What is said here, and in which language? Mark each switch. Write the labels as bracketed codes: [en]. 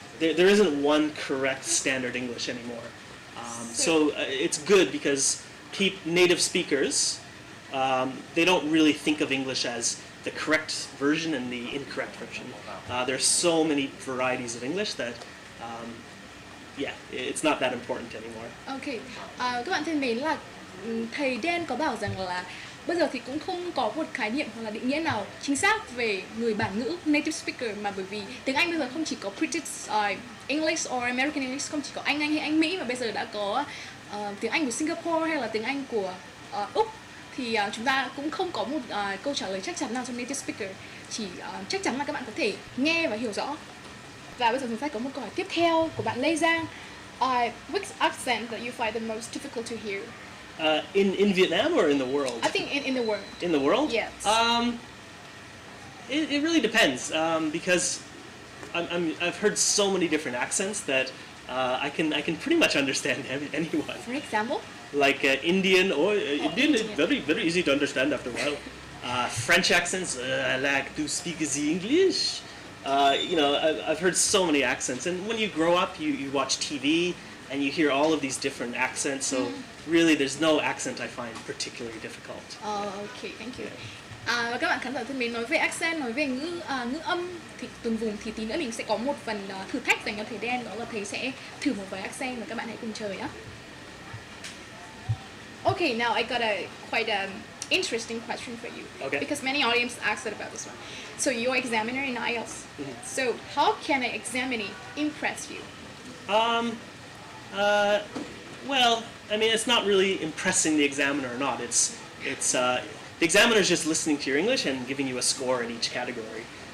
[en] There isn't one correct standard English anymore. So it's good because native speakers, they don't really think of English as the correct version and the incorrect version. There's so many varieties of English that it's not that important anymore. [vi] Okay, các bạn thân mến, là thầy Dan có bảo rằng là bây giờ thì cũng không có một khái niệm hoặc là định nghĩa nào chính xác về người bản ngữ native speaker, mà bởi vì tiếng Anh bây giờ không chỉ có [en] British English or American English, [vi] không chỉ có Anh hay Anh Mỹ, mà bây giờ đã có tiếng Anh của Singapore hay là tiếng Anh của Úc. Thì chúng ta cũng không có một câu trả lời chắc chắn nào cho native speaker, chỉ chắc chắn là các bạn có thể nghe và hiểu rõ. Và bây giờ mình sẽ có một câu hỏi tiếp theo của bạn Lê Giang. [en] Which accent that you find the most difficult to hear? In Vietnam or in the world? I think in the world. In the world? Yes. It really depends because I've heard so many different accents that I can pretty much understand anyone. For example? Like Indian or Indian is Indian. very easy to understand after a while. French accents, I like to speak the English. You know, I've heard so many accents, and when you grow up, you watch TV and you hear all of these different accents. So really, there's no accent I find particularly difficult. Okay, thank you. [vi] Và các bạn khán giả thân mến, nói về accent, nói về ngữ âm thì từng vùng thì tí nữa mình sẽ có một phần thử thách dành cho thầy đen, đó là thầy sẽ thử một vài accent và các bạn hãy cùng chờ nhé. [en] Okay, now I got a quite interesting question for you. Okay. Because many audience asked about this one. So you're examiner in IELTS. So how can an examinee impress you? Well, I mean, it's not really impressing the examiner or not. The examiner is just listening to your English and giving you a score in each category.